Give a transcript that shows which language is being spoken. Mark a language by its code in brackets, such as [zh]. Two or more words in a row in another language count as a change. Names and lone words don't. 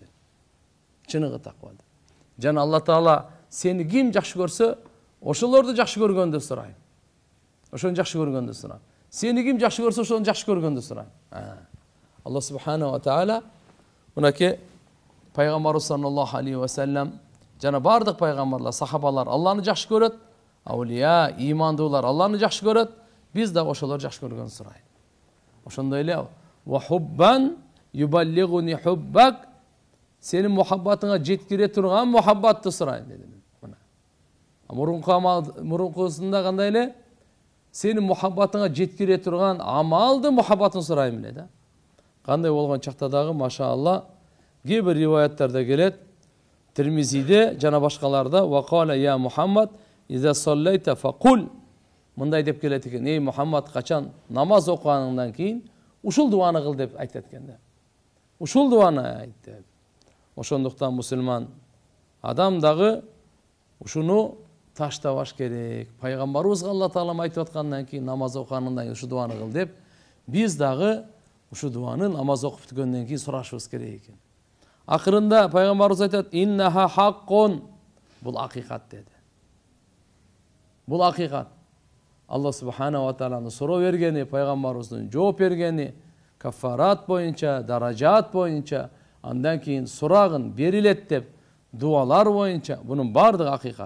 [ky] Чыныгы таква. Жана Алла Таала сени ким жакшы көрсө, ошолорду жакшы көргөндү сурайм. Ошону жакшы көргөндү сурайм. Сени ким жакшы көрсө, ошону жакшы көргөндү сурайм. [ar] الله سبحانه وتعالى [ky] мынакей пайгамбарыбыз [ar] صلى الله عليه وسلم [ky] жана бардык пайгамбарлар, сахабалар Алланы жакшы көрөт, аулия, имандуулар Алланы жакшы көрөт, биз да ошолорду жакшы көргөндү сурайм. Ошондой эле [ar] وحبا يبلغني حبك, [ky] сенин мухаббатыңа жеткире турган мухаббатты сурайм деди. Мына. Мурункусунда кандай эле? Сенин мухаббатыңа жеткире турган амалды мухаббатын сурайм эле да. Кандай болгон чакта дагы машаалла кээ бир риваяттарда келет. Тирмизиде жана башкаларда [ar] وقال يا محمد إذا صليت فقل, [ky] мындай деп келет экен: эй Мухаммад, качан намаз окуганыңдан кийин ушул дуаны кыл деп айтат экен да. Ушул дуаны айт деп. Ошондуктан мусулман адам дагы ушуну таштабаш керек. Пайгамбарыбызга Алла Таала айтып аткандан кийин намаз окуганыңдан кийин ушу дуаны кыл деп, биз дагы ушу дуаны намаз окуп бүткөндөн кийин сурашыбыз керек экен. Акырында пайгамбарыбыз айтат: [ar] إنها حق, [ky] бул акыйкат деди. Бул акыйкат. Алла Субханаху ва Тааланын суроо бергени, пайгамбарыбыздын жооп бергени, кафарат боюнча, даражат боюнча, андан кийин сурагын берилет деп дуалар боюнча, бунун бардыгы акыйкат.